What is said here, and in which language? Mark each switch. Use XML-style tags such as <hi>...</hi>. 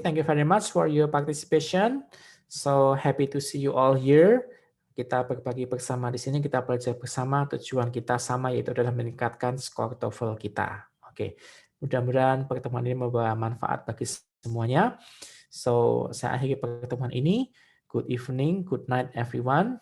<en>Thank you very much for your participation. So happy to see you all here.</en> <id>Kita berbagi bersama di sini, kita belajar bersama. Tujuan kita sama, yaitu adalah meningkatkan skor TOEFL kita. Oke. Mudah-mudahan pertemuan ini membawa manfaat bagi semuanya. So, saya akhiri pertemuan ini.</id> <en>Good evening, good night everyone.</en>